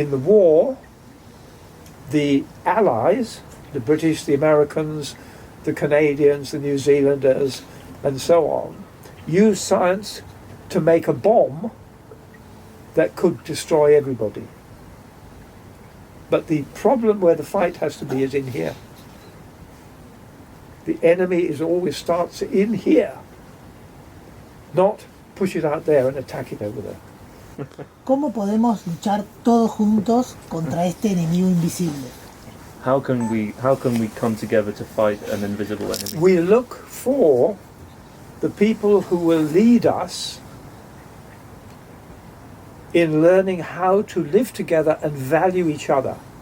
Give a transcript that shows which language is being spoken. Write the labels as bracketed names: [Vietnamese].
[English] In the war, the Allies, the British, the Americans, the Canadians, the New Zealanders, and so on, used science to make a bomb that could destroy everybody. But the problem where the fight has to be is in here. The enemy always starts in here, not push it out there and attack it over there. [Spanish] ¿Cómo podemos luchar todos juntos contra este enemigo invisible? [English] How can we come together to fight an invisible enemy? We look for the people who will lead us in learning how to live together and value each other.